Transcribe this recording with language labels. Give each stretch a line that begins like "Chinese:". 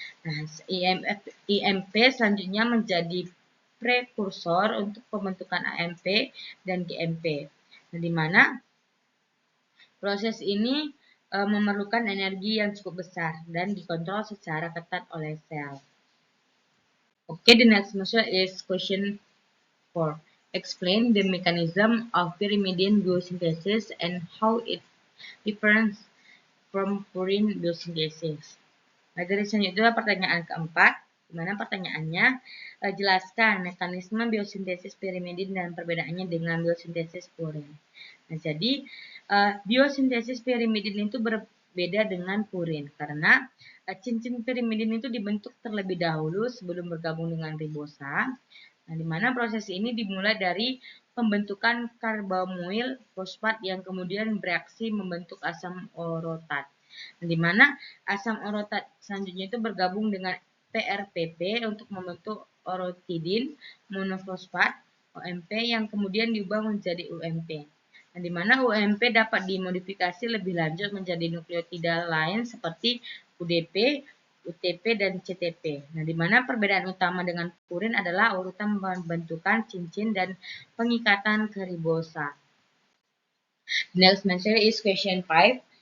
Indonesian: Nah, IMP selanjutnya menjadi prekursor untuk pembentukan AMP dan GMP. Nah, di mana proses ini memerlukan energi yang cukup besar dan dikontrol secara ketat oleh sel.
English: Okay, the next question is question 4. Explain the mechanism of pyrimidine biosynthesis and how it differs from purine biosynthesis.
Indonesian: Nah, dari selanjutnya pertanyaan keempat, di mana pertanyaannya jelaskan mekanisme biosintesis pyrimidin dan perbedaannya dengan biosintesis purin. Nah, jadi biosintesis pyrimidin itu berbeda dengan purin karena cincin pyrimidin itu dibentuk terlebih dahulu sebelum bergabung dengan ribosa. Nah, di mana proses ini dimulai dari pembentukan karbamoil fosfat yang kemudian bereaksi membentuk asam orotat. Nah, di mana asam orotat selanjutnya itu bergabung dengan PRPP untuk membentuk orotidin monofosfat OMP yang kemudian diubah menjadi UMP. Nah, di mana UMP dapat dimodifikasi lebih lanjut menjadi nukleotida lain seperti UDP, UTP, dan CTP. Nah, di mana perbedaan utama dengan purin adalah urutan pembentukan cincin dan pengikatan ke ribosa.
English: The next question is question 5.